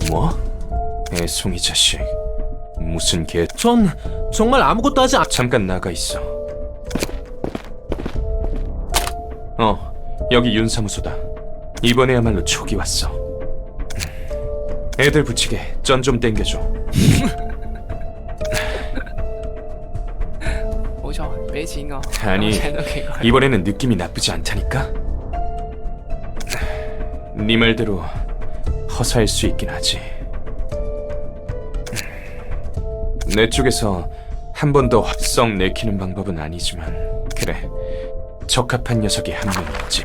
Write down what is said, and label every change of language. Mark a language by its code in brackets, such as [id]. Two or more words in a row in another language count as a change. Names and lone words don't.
[ko] 뭐? 애송이 자식. 무슨 개... 전 정말 아무것도 하지 않... 잠깐 나가 있어. 여기 윤사무소다. 이번에야말로 촉이 왔어. 애들 붙이게 전 좀 땡겨줘. [yue] 冇錯，俾錢我， [ko] 아니, [yue] 請到幾個人 [ko] 이번에는 느낌이 나쁘지 않다니까? 네 말대로 허사일 수 있긴 하지. 내 쪽에서 한 번 더 썩 내키는 방법은 아니지만, 그래, 적합한 녀석이 한 명 있지.